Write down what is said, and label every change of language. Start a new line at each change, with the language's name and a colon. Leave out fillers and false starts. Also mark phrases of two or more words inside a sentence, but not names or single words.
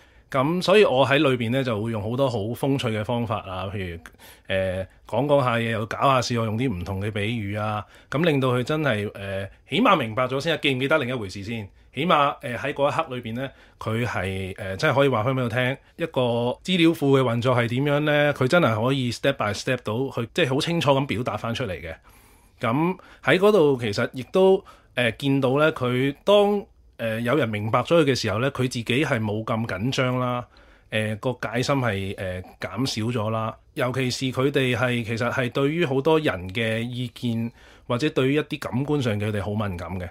Cantonese: 咁所以我喺裏邊咧就會用好多好風趣嘅方法啊，譬如講下嘢又搞下笑，我用啲唔同嘅比喻啊，咁令到佢真係起碼明白咗先，記唔記得另一回事先。起碼喺嗰一刻裏邊咧，佢係真係可以話翻俾我聽一個資料庫嘅運作係點樣咧，佢真係可以
English: step by step
Cantonese: 到去，即係好清楚咁表達翻出嚟嘅。咁喺嗰度其實亦都見到咧，佢當有人明白咗佢嘅時候咧，佢自己係冇咁緊張啦， 個戒心係減少咗啦。尤其是佢哋其實係對於好多人嘅意見或者對於一啲感官上嘅佢哋好敏感嘅。